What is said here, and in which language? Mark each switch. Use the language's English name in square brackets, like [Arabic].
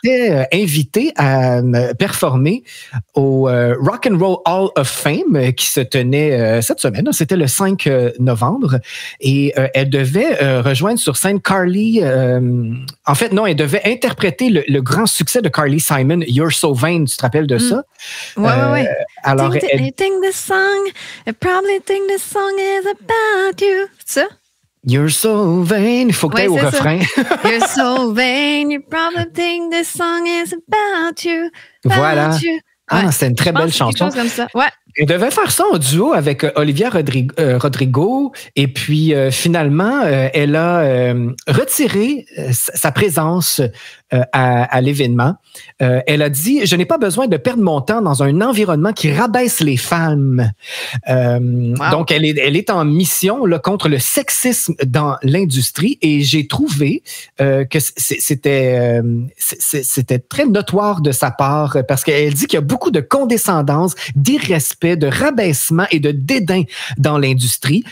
[French] était invitée à performer au Rock and Roll Hall of Fame qui se tenait cette semaine. C'était le 5 novembre. Et elle devait rejoindre sur scène Carly. En fait, non, elle devait interpréter le grand succès de Carly Simon, You're So Vain, tu te rappelles de ça? Oui. Alors, [English] I think this song, I probably think this song is about you. [French] C'est ça? [English] You're so vain. [French] Il faut que tu ailles au refrain. [English] You're so vain, you probably think this song is about you. [French] Voilà. [English] You. [French] C'est une très belle chanson. Quelque chose comme ça. Ouais. Elle devait faire ça en duo avec Olivia Rodrigo et puis finalement, elle a retiré sa présence à l'événement. Elle a dit « Je n'ai pas besoin de perdre mon temps dans un environnement qui rabaisse les femmes. » Donc, elle est en mission là, contre le sexisme dans l'industrie et j'ai trouvé que c'était très notoire de sa part parce qu'elle dit qu'il y a beaucoup de condescendance, d'irrespect, de rabaissement et de dédain dans l'industrie.